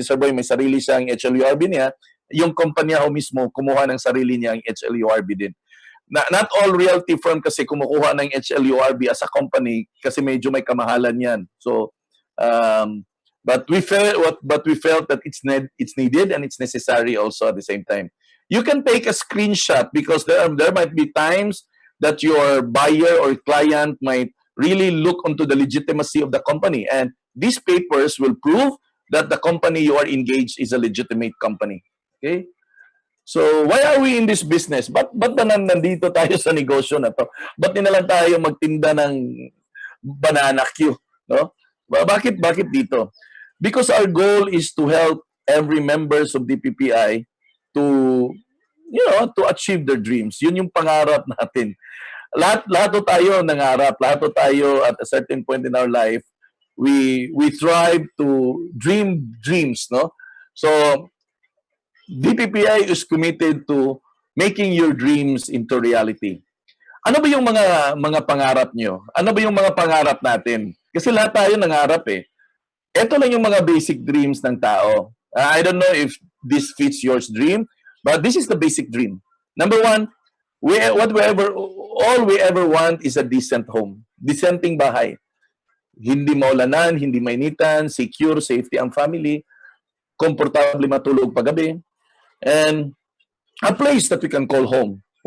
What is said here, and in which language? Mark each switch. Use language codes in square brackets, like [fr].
[tl] Si Sir Boy may sarili siyang HLURB niya. Yung kumpanya ho mismo kumuha ng sarili niyang HLURB din. [en] Not all realty firm [tl] kasi kumukuha ng HLURB [en] as a company [tl] kasi medyo may kamahalan yan. [en] So but we felt that it's needed and it's necessary also at the same time. You can take a screenshot because there might be times that your buyer or client might really look onto the legitimacy of the company, and these papers will prove that the company you are engaged is a legitimate company. Okay? So, why are we in this business? [tl] Ba't ba nandito tayo sa negosyo na to? Ba't di na lang tayo magtinda ng banana Q? No? Bakit dito? [en] Because our goal is to help every members of DPPI to achieve their dreams. [tl] Yun yung pangarap natin. Lahat tayo nangarap, lahat tayo [en] at a certain point in our life, we strive to dream dreams, no? So DPPI is committed to making your dreams into reality. [tl] Ano ba yung mga pangarap nyo? Ano ba yung mga pangarap natin? Kasi lahat tayo nangarap eh. Ito lang yung mga basic dreams ng tao. [en] I don't know if this fits your dream, but this is the basic dream. Number one, all we ever want is a decent home. [tl] Decenting bahay. Hindi maulanan, hindi mainitan, secure, safety ang family, komportable matulog paggabi, [en] and a place that we can call home.